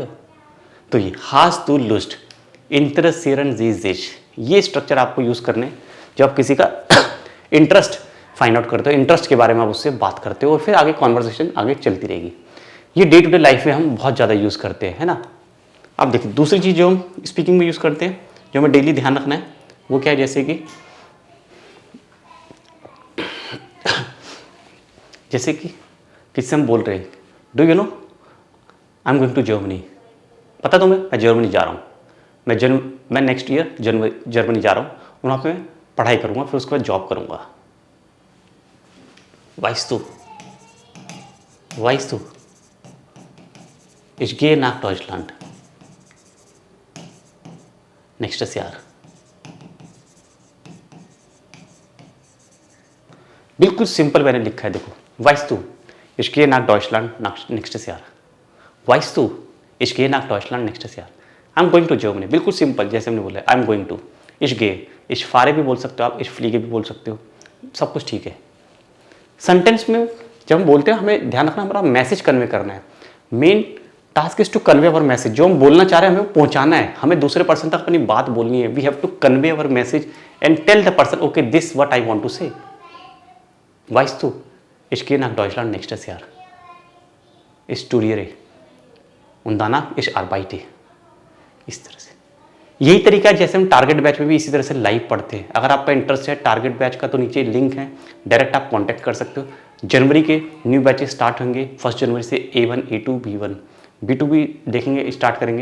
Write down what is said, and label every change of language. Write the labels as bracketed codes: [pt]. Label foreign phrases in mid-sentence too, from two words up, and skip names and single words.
[hi] तो ये हैज़ द लुस्ट, इंटरसियरन जेजेश, ये स्ट्रक्चर आपको यूज़ करने जब आप किसी का इंटरेस्ट [en] find out [hi] करते हो, इंटरेस्ट के बारे में आप उससे बात करते हो और फिर आगे कॉन्वर्सेशन आगे चलती रहेगी। ये [en] day to day life [hi] में हम बहुत ज़्यादा यूज़ करते हैं, है ना। अब देखिए दूसरी चीज़ जो हम स्पीकिंग में यूज़ करते हैं, जो हमें डेली ध्यान रखना है, वो क्या है? जैसे कि किससे हम बोल रहे हैं, [en] Do you know I am going to Germany. [hi] पता तुम्हें मैं जर्मनी जा रहा हूँ, मैं [en] next year [hi] जर्मनी जा रहा हूँ, वहाँ पे मैं पढ़ाई करूँगा, फिर उसके बाद जॉब करूँगा। [de] Weißt du, weißt du, ich gehe nach Deutschland nächstes Jahr। [hi] बिल्कुल सिंपल मैंने लिखा है, देखो [de] weißt du, ich gehe nach Deutschland nächstes Jahr। weißt du, ich gehe nach Deutschland nächstes Jahr। [en] I'm going to Germany। [hi] बिल्कुल सिंपल, जैसे हमने बोला [en] I'm going to, [de] ich gehe, ich fahre [hi] भी बोल सकते हो आप, ich fliege भी बोल सकते हो, सब कुछ ठीक है। सेंटेंस में जब हम बोलते हैं हमें ध्यान रखना हमारा मैसेज कन्वे करना है। [en] main task is to convey our message. [hi] जो हम बोलना चाह रहे हैं हमें पहुंचाना है, हमें दूसरे पर्सन तक अपनी बात बोलनी है। [en] We have to convey our message and tell the person okay this what I want to say. [de] Weißt du, Ich gehe nach Deutschland nächstes Jahr. Ich studiere und danach ich arbeite. [hi] इस तरह से यही तरीका है जैसे हम टारगेट बैच में भी इसी तरह से लाइव पढ़ते हैं। अगर आपका इंटरेस्ट है टारगेट बैच का तो नीचे लिंक है, डायरेक्ट आप कांटेक्ट कर सकते हो। जनवरी के [en] new batches [hi] स्टार्ट होंगे 1 जनवरी से A1, A2, B1, B2 भी देखेंगे, स्टार्ट करेंगे।